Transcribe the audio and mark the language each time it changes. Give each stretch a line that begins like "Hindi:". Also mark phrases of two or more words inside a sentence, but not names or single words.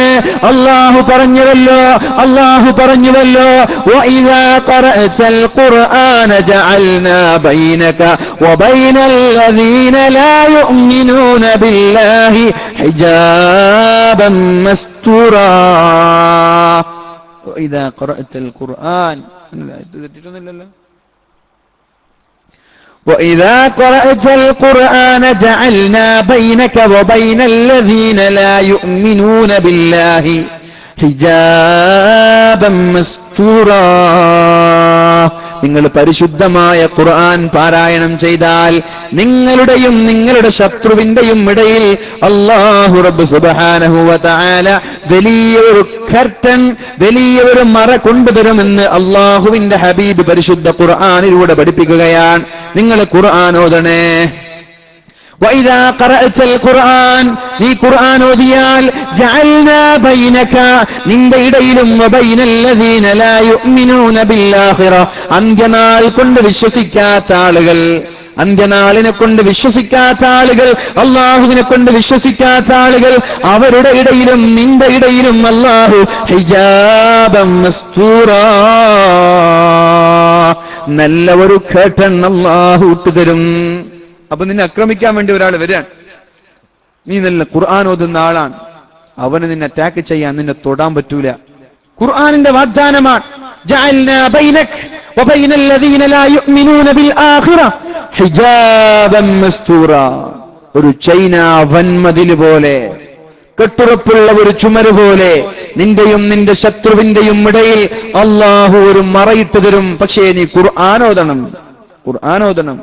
Malayalam: അല്ലാഹു പറഞ്ഞുവല്ലോ
Arabic: وإذا قرأت القرآن جعلنا بينك وبين الذين لا يؤمنون بالله حجابا مستورا. وإذا قرأت القرآن وإذا قرأت القرآن جعلنا بينك وبين الذين لا يؤمنون بالله حجابا مستورا.
Malayalam: നിങ്ങൾ പരിശുദ്ധമായ ഖുർആൻ പാരായണം ചെയ്താൽ നിങ്ങളുടെയും നിങ്ങളുടെ ശത്രുവിന്റെയും ഇടയിൽ അല്ലാഹു റബ്ബ്
Arabic: سبحانه و تعالى
Malayalam: വലിയൊരു കർട്ടൻ, വലിയൊരു മറ കൊണ്ടുതരുമെന്ന് അല്ലാഹുവിന്റെ ഹബീബ് പരിശുദ്ധ ഖുർആനിലൂടെ പഠിപ്പിക്കുകയാണ്. നിങ്ങൾ ഖുർആൻ ഓതണേ.
Arabic: وَإِذَا قَرَأْتَ الْقُرْآنَ
Malayalam: നീ ഖുർആൻ ഓതിയാൽ
Arabic: جعلنا بينك
Malayalam: നിന്റെ ഇടയിലും
Arabic: وبين الذين لا يؤمنون بالآخرة
Malayalam: അന്ത്യനാൾ കൊണ്ട് വിശ്വസിക്കാത്ത ആളുകൾ, അന്ത്യനാളിനെ കൊണ്ട് വിശ്വസിക്കാത്ത ആളുകൾ, അല്ലാഹുവിനെ കൊണ്ട് വിശ്വസിക്കാത്ത ആളുകൾ, അവരുടെ ഇടയിലും നിന്റെ ഇടയിലും അല്ലാഹു
Arabic: حجابا مستورا
Malayalam: നല്ല ഒരു കർട്ടൻ അല്ലാഹു ഇട്ടുതരും. അപ്പൊ നിന്നെ ആക്രമിക്കാൻ വേണ്ടി ഒരാൾ വരികയാണ്, നീ നല്ല ഖുർആൻ ഓതുന്ന ആളാണ്, അവന് നിന്നെ അറ്റാക്ക് ചെയ്യാൻ നിന്നെ തൊടാൻ പറ്റൂല. ഖുർആനിന്റെ വാഗ്ദാനമാണ്
Arabic: جعلنا بينك وبين الذين لا يؤمنون بالآخرة حجابا مستورا
Malayalam: ഒരു ചൈന വൻമതിൽ പോലെ, കെട്ടുറപ്പുള്ള ഒരു ചുമര് പോലെ നിന്റെയും നിന്റെ ശത്രുവിന്റെയും ഇടയിൽ അല്ലാഹു ഒരു മറയിട്ട് തരും. പക്ഷേ നീ ഖുർആൻ ഓതണം, ഖുർആൻ ഓതണം.